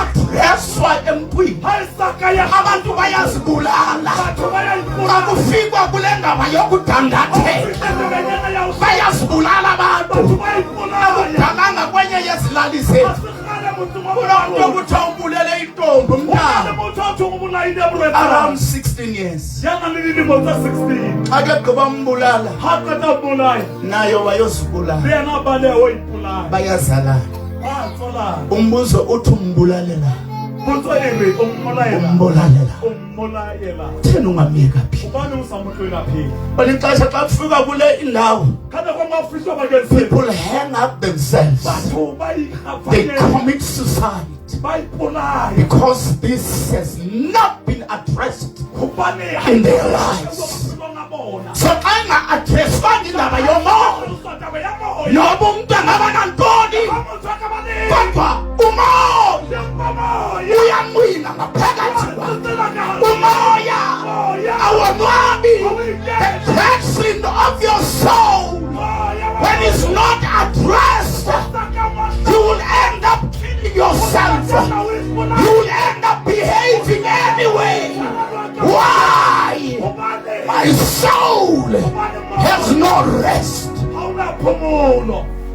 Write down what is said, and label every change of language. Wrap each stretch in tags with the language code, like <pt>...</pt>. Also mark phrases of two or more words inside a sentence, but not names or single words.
<xh>kupreswa emntwini abantu bayazibulala xa kufikwa kule ndaba yokudandatheka bayazibulala abantu akudalanga kwenye yezilali zethu kulomntu okuthiwa ubulele intombi umntana</xh> <en>around 16 years</en> <xh>ake gqiba mbulala nayo bayozibulala bayazalana umbuzo uthi umbulalela umbulalela thina ungamyeka phi balixesha xa kufika kule indawo</xh> <en>people hang up themselves, they commit suicide because this has not been addressed in their lives.</en> <xh>So xa inga-addresswanga indaba yomoya noba umntu angaba nantoni kodwa umoya uyanqina ngaphakathi umoya awonwabi.</xh> <en>The person of your soul, when it's not addressed, you will end up killing yourself. You will end up behaving anyway. Why? My soul has no rest.</en>